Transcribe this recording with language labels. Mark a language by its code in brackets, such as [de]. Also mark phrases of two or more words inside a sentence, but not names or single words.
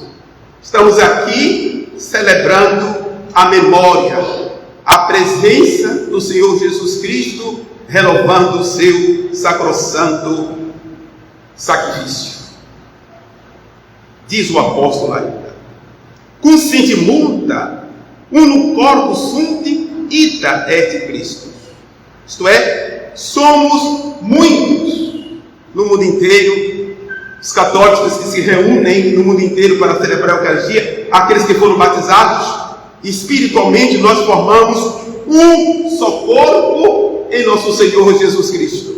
[pt] Estamos aqui celebrando a memória, a presença do Senhor Jesus Cristo, renovando o seu sacrossanto sacrifício. Diz o apóstolo ainda: [la] consente multa, unum corpus sunt ita et Christus. [pt] Isto é, somos muitos no mundo inteiro, os católicos que se reúnem no mundo inteiro para celebrar a Eucaristia, aqueles que foram batizados, espiritualmente nós formamos um só corpo em nosso Senhor Jesus Cristo.